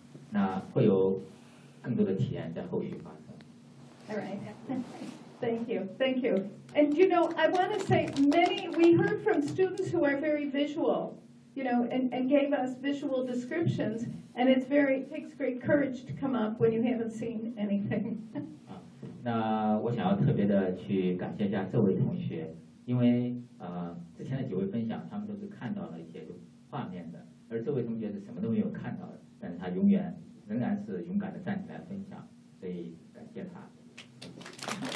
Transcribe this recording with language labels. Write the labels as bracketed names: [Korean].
[Chinese] 那会有更多的体验在后续发生。 [English] All right. Thank you. And you know, I want to say we heard from students who are very visual, you know, and gave us visual descriptions, and it takes great courage to come up when you haven't seen anything. [Chinese] 那我想要特别的去感谢一下这位同学，因为之前的几位分享他们都是看到了一些画面的，而这位同学是什么都没有看到的，但是他仍然是勇敢的站起来分享，所以感谢他。